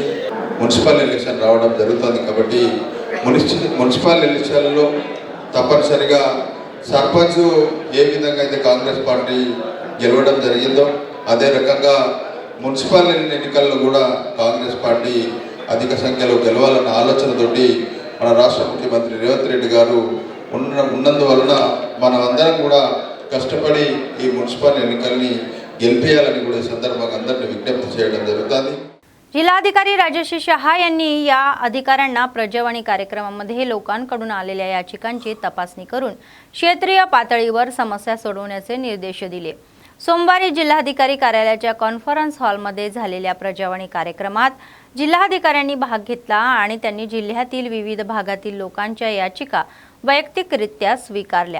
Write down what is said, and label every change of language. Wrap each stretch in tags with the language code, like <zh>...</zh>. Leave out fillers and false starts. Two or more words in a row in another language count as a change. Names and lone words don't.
<te>మున్సిపల్ ఎలక్షన్ రావడం జరుగుతుంది కాబట్టి మున్సిపల్ ఎలక్షన్లలో తప్పనిసరిగా సర్పంచ్ ఏ విధంగా అయితే కాంగ్రెస్ పార్టీ గెలవడం జరిగిందో అదే రకంగా మున్సిపల్ ఎన్నికల్లో కూడా కాంగ్రెస్ పార్టీ అధిక సంఖ్యలో గెలవాలన్న ఆలోచనతోటి మన రాష్ట్ర ముఖ్యమంత్రి రేవంత్ రెడ్డి గారు ఉన్నందువలన మనమందరం కూడా కష్టపడి ఈ మున్సిపల్ एनिकल्नी గెలిపేయాలని కూడా ఈ సందర్భంగా అందరిని విజ్ఞప్తి చేయడం జరుగుతుంది.</te> <mr>जिल्हाधिकारी राजश्री शहा यांनी या अधिकाऱ्यांना प्रजावाणी कार्यक्रमामध्ये लोकांकडून आलेल्या याचिकांची तपासणी करून क्षेत्रीय पातळीवर समस्या सोडवण्याचे निर्देश दिले. सोमवारी जिल्हाधिकारी कार्यालयाच्या कॉन्फरन्स हॉलमध्ये झालेल्या प्रजावाणी कार्यक्रमात जिल्हाधिकाऱ्यांनी भाग घेतला आणि त्यांनी जिल्ह्यातील विविध भागातील लोकांच्या याचिका वैयक्तिकरित्या स्वीकारल्या.</mr>